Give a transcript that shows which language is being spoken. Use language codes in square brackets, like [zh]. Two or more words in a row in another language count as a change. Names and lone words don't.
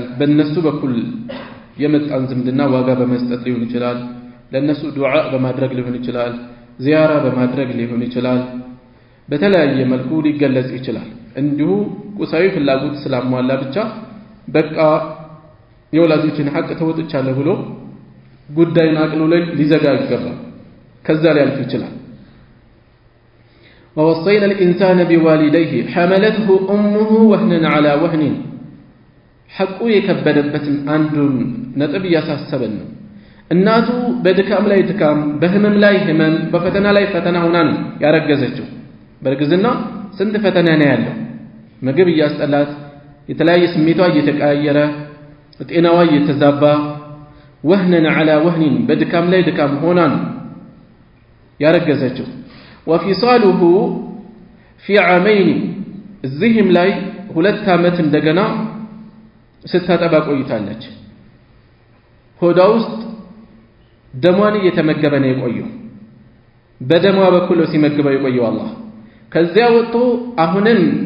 [am] በእነሱ በኩል የመጣን ዝምድና ዋጋ በመስጠት ሊሆን ይችላል። ለነሱ ዱዓ በማድረግ ሊሆን ይችላል። ዚያራ በማድረግ ሊሆን ይችላል። በተለያየ መልኩ ሊገለጽ ይችላል። እንዲሁ ቁሳዊ ፍላጎት ስላሟላ ብቻ በቃ የወላጆችን ሐቅ ተወጥቻለሁ ብሎ ጉዳዩን አቅሎ ላይ ሊዘጋ ይገባል። ከዛ ሊያልፍ ይችላል። [ar] ووصينا الإنسان بوالديه حملته أمه وهنا على وهن [am] ሐቁ የከበደበትን አንዱን ነጥብ ያሳሰበን ነው። እናቱ በድካም ላይ ድካም፣ በህመም ላይ ህመም፣ በፈተና ላይ ፈተና ሆና ነው ያረገዘችው። በእርግዝና ስንት ፈተና ነው ያለው። ምግብ እያስጠላት፣ የተለያየ ስሜቷ እየተቀያየረ፣ ጤናዋ እየተዛባ [ar] وهنا على [am] وهن በድካም ላይ ድካም ሆና ነው ያረገዘችው። [ar] وفصاله في عامين [am] እዚህም ላይ 2 ዓመት እንደገና ስታጠባ ቆይታለች። ሆዷ ውስጥ ደሟን እየተመገበ ነው የቆየው። በደሟ በኩል ሲመግበው የቆየው አላህ ከዚያ ወጥቶ አሁንም